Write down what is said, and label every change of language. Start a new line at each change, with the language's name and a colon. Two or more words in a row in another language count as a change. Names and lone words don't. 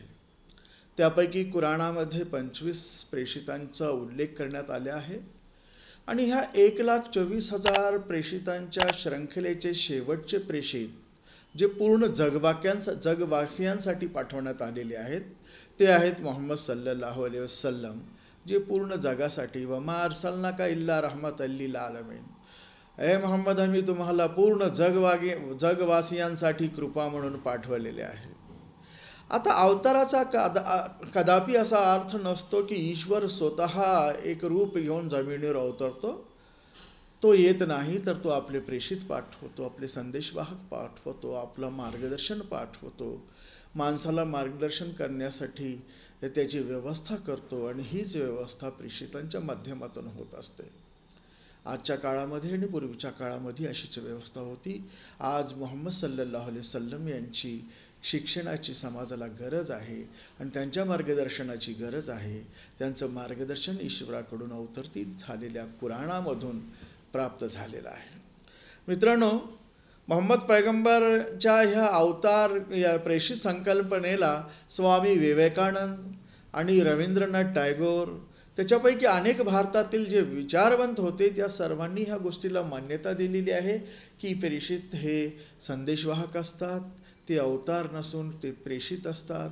Marathi: त्यापैकी कुराणामध्ये 25 प्रेषितांचा उल्लेख करण्यात आला आहे आणि ह्या 1,24,000 प्रेषितांच्या शृंखलेचे शेवटचे प्रेषित जे पूर्ण जगवासियांसाठी पाठवण्यात आलेले आहेत ते आहेत मोहम्मद
Arabic: صلى الله عليه وسلم,
Marathi: जे पूर्ण जगासाठी
Arabic: وما أرسلناك إلا رحمة للعالمين,
Marathi: ए मोहम्मद आम्ही तुम्हाला पूर्ण जगवासियांसाठी कृपा म्हणून पाठवलेले आहे। आता अवताराचा कदापि असा अर्थ नसतो की ईश्वर स्वतः एक रूप घेऊन जमिनीवर अवतरतो, तो येत नाही, तर तो आपले प्रेषित पाठवतो, आपले संदेशवाहक पाठवतो, आपलं मार्गदर्शन पाठवतो, माणसाला मार्गदर्शन करण्यासाठी त्याची व्यवस्था करतो आणि हीच व्यवस्था प्रेषितांच्या माध्यमातून होत असते। आजच्या काळामध्ये आणि पूर्वीच्या काळामध्ये अशीच व्यवस्था होती। आज मोहम्मद
Arabic: صلى الله عليه وسلم
Marathi: यांची शिक्षणाची समाजाला गरज आहे आणि त्यांच्या मार्गदर्शनाची गरज आहे। त्यांचं मार्गदर्शन ईश्वराकडून अवतरित झालेल्या कुराणामधून प्राप्त झालेलं आहे। मित्रांनो, मोहम्मद पैगंबरच्या ह्या अवतार या प्रेषित संकल्पनेला स्वामी विवेकानंद आणि रवींद्रनाथ टागोर, त्याच्यापैकी अनेक भारतातील जे विचारवंत होते त्या सर्वांनी ह्या गोष्टीला मान्यता दिलेली आहे की प्रेषित हे संदेशवाहक असतात, ते अवतार नसून ते प्रेषित असतात।